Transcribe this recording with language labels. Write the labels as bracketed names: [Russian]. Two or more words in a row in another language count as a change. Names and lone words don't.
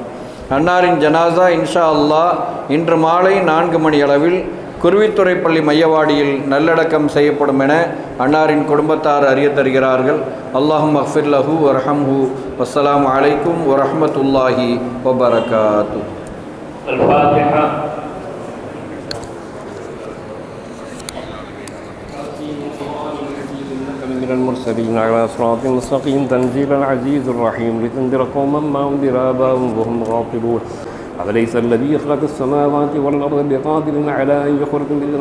[Tamil] அன்னாரின் ஜனாசா [Arabic] إن شاء الله [Tamil] இன்று மாலை 4 மணி அளவில் குருவித்துறைப்பள்ளி மையவாடியில் நல்லடக்கம் செய்யப்படும் என அன்னாரின் குடும்பத்தார் அறிய தருகிறார்கள். [Arabic] اللهم اغفر له وارحمه. والسلام عليكم ورحمة الله وبركاته. الفاتحة. من المرسلين على صراط مستقيم تنزيل العزيز الرحيم لتنذر قوما ما انذر آباؤهم وهم غافلون. أوليس الذي خلق السماوات والأرض بقادر على أن يخلق مثلهم؟